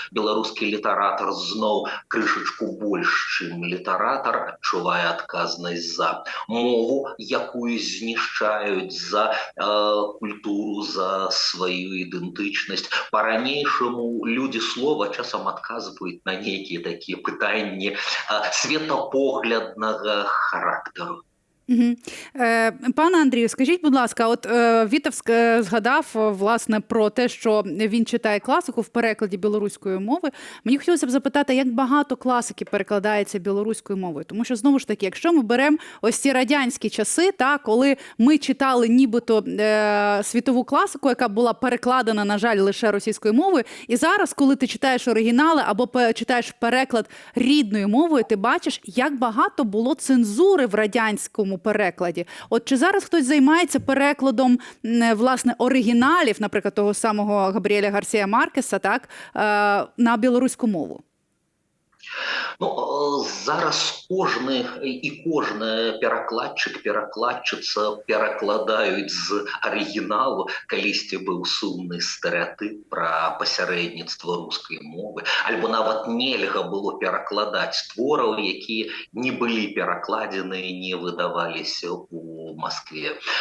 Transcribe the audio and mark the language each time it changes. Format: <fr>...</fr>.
<be>Беларускі літаратар зноў крышачку больш, чым літаратар, адчувае адказнасць за мову, якую знішчаюць, за культуру, за сваю ідэнтычнасць. Па-ранейшаму людзі слова часам адказваюць на нейкія такія пытанні светапогляднага характару. Угу.</be> <uk>Пане Андрію, скажіть, будь ласка, от Вітов згадав, власне, про те, що він читає класику в перекладі білоруської мови. Мені хотілося б запитати, як багато класики перекладається білоруською мовою? Тому що, знову ж таки, якщо ми беремо ось ці радянські часи, коли ми читали нібито світову класику, яка була перекладена, на жаль, лише російською мовою, і зараз, коли ти читаєш оригінали або читаєш переклад рідною мовою, ти бачиш, як багато було цензури в радянському перекладі. От чи зараз хтось займається перекладом, власне, оригіналів, наприклад, того самого Габріеля Гарсія Маркеса, на білоруську мову?</uk> <be>Ну, зараз кожны перакладчык, перакладчыца перакладаюць з арыгіналу. Калісьці быў сумны стэрэатып пра пасярэдніцтва рускай мовы. Альбо нават нельга было перакладаць твораў, якія не былі перакладзены, не выдаваліся у Маскве.</be>